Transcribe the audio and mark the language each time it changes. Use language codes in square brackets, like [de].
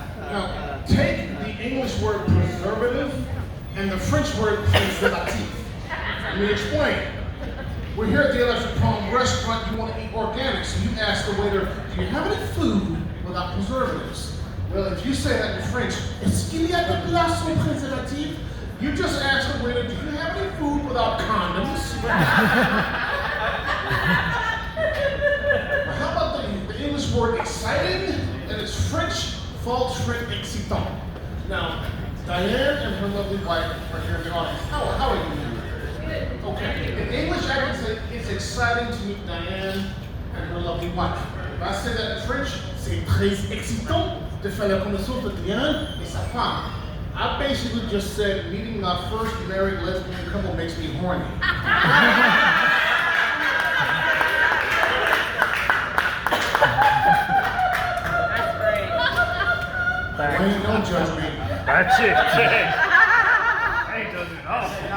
[en] Now, take the English word preservative and the French word préservatif. Let me explain. We're here at the Electric Palm restaurant. You want to eat organic, so you ask the waiter, do you have any food without preservatives? Well, if you say that in French, [fr] est-ce qu'il y a des plats sans préservatifs? [en] You just ask the waiter, do you have any food without condoms? How about the English word exciting? And it's French, false French excitant. Now, Diane and her lovely wife are here in the audience. How are you? Okay. In English, I would say it's exciting to meet Diane and her lovely wife. If I say that in French, [fr] c'est très excitant de faire la connaissance de Diane et sa femme. [en] I basically just said meeting my first married lesbian couple makes me horny. That's great. Wayne, don't judge me. That's it. I ain't judging at all.